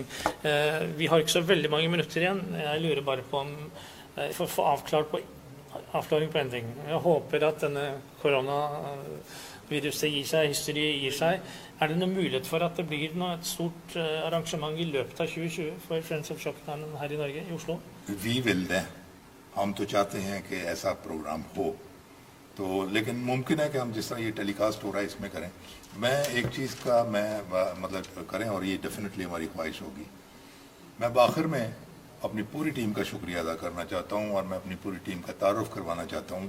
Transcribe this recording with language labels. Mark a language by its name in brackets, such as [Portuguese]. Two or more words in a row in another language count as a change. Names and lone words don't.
[Norwegian] Vi har ikke så veldig mange minutter igjen. Jeg lurer bare på om for å få avklaring på en ting. Jeg håper at denne koronaviruset gir seg, hysteriet gir seg. Er det noen mulighet for at det blir et stort arrangement i løpet av 2020 for Friends of Shaukat Hanum her i Norge, i Oslo? Vi vil det. [Urdu] ہم تو چاہتے ہیں کہ ایسا پروگرام ہو, تو لیکن ممکن ہے کہ ہم جس طرح یہ ٹیلی کاسٹ ہو رہا ہے اس میں کریں. میں ایک چیز کا مطلب کریں, اور یہ ڈیفینیٹلی ہماری خواہش ہوگی. میں بآخر میں اپنی پوری ٹیم کا شکریہ ادا کرنا چاہتا ہوں, اور میں اپنی پوری ٹیم کا تعارف کروانا چاہتا ہوں.